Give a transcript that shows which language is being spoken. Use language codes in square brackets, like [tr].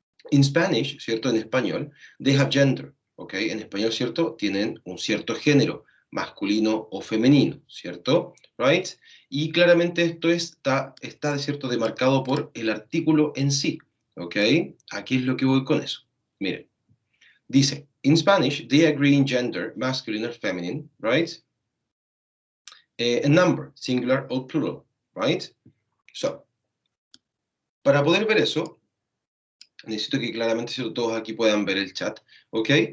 [en] In Spanish, ¿cierto?, [es] en español, [en] they have gender, ¿ok? [es] En español, ¿cierto?, tienen un cierto género, masculino o femenino, ¿cierto? [en] Right? [es] Y claramente esto está ¿cierto?, demarcado por el artículo en sí, ¿ok? Aquí es lo que voy con eso. Miren, dice, [en] in Spanish, they agree in gender, masculine or feminine, right? A number, singular or plural, right? [es] So, para poder ver eso, necesito que claramente, ¿cierto?, todos aquí puedan ver el chat, ¿ok?